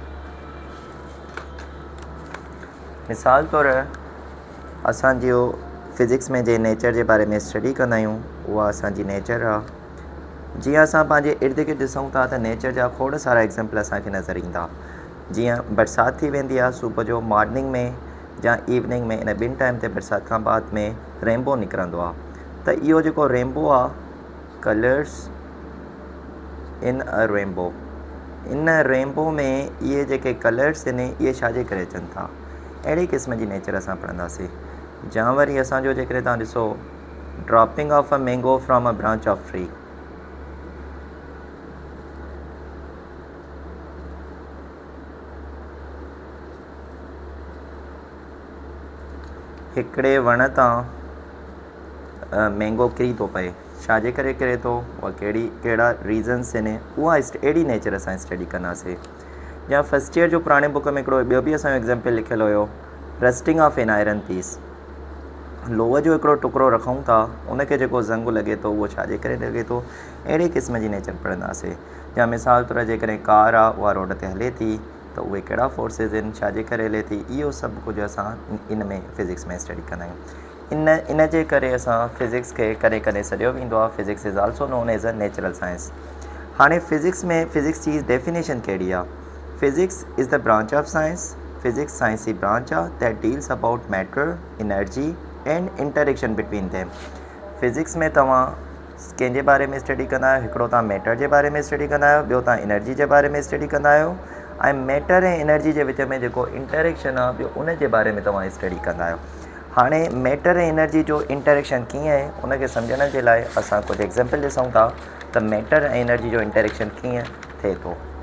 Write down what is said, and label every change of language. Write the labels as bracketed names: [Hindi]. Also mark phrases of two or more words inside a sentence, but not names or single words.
[Sindhi] मिसाल तौरु असांजो फिज़िक्स में जे नेचर जे बारे में स्टडी कंदा आहियूं उहा असांजी नेचर आहे। जीअं असां पंहिंजे इर्द गिर्द ॾिसूं था त नेचर जा खोड़ सारा एग्ज़ाम्पल असांखे नज़र ईंदा। जीअं बरसाति थी वेंदी आहे सुबुह जो मॉर्निंग में या इवनिंग में, इन ॿिनि टाइम ते बरसाति खां बाद में रेनबो निकिरंदो आहे। त इहो जेको रेनबो आहे, [English] colors in a rainbow, [Sindhi] इन रेनबो में इहे जेके कलर्स आहिनि इहे छाजे करे अचनि था, अहिड़े क़िस्म जी नेचर असां पढ़ंदासीं। या वरी असांजो जेकॾहिं तव्हां ॾिसो [English] dropping of a mango from a branch of tree, [Sindhi] हिकिड़े वण तां मैंगो किरी थो पए, छाजे करे किरे थो, उहा कहिड़ा रीज़न्स आहिनि, उहा अहिड़ी नेचर असां स्टडी कंदासीं। या [English] first year [Sindhi] जो पुराणे बुक में हिकिड़ो ॿियो बि असांजो एग्ज़ाम्पल लिखियलु हुयो, [English] rusting of an iron piece. [Sindhi] लोह जो हिकिड़ो टुकड़ो रखूं था, उनखे जेको ज़ंग लॻे थो उहो छाजे करे लॻे थो, अहिड़े क़िस्म जी नेचर पढ़ंदासीं। या मिसाल तौरु जेकॾहिं कार आहे उहा रोड ते हले थी त उहे कहिड़ा फोर्सिस आहिनि, छाजे करे हले थी, इहो सभु कुझु असां इन में फिज़िक्स में स्टडी कंदा आहियूं। इन जे करे असां फिज़िक्स खे कॾहिं कॾहिं सॾियो वेंदो आहे [English] physics is also known as a natural science. [Sindhi] हाणे फिज़िक्स में फिज़िक्स जी डेफिनेशन कहिड़ी आहे। [English] physics is the branch of science, [Sindhi] फिज़िक्स साइंस जी ब्रांच आहे [English] that deals about matter, energy and interaction between them. [Sindhi] फिज़िक्स में तव्हां कंहिंजे बारे में स्टडी कंदा आहियो, हिकिड़ो तव्हां मैटर जे बारे में स्टडी कंदा आहियो, ॿियो तव्हां एनर्जी जे बारे में स्टडी कंदा आहियो, ऐं मैटर ऐं एनर्जी जे विच में जेको इंटरेक्शन आहे ॿियो उन जे बारे में तव्हां स्टडी कंदा आहियो। हाणे मैटर ऐं एनर्जी जो इंटरेक्शन कीअं आहे उनखे सम्झण जे लाइ असां कुझु एग्ज़ाम्पल ॾिसूं था त मैटर ऐं एनर्जी जो इंटरेक्शन कीअं थिए थो।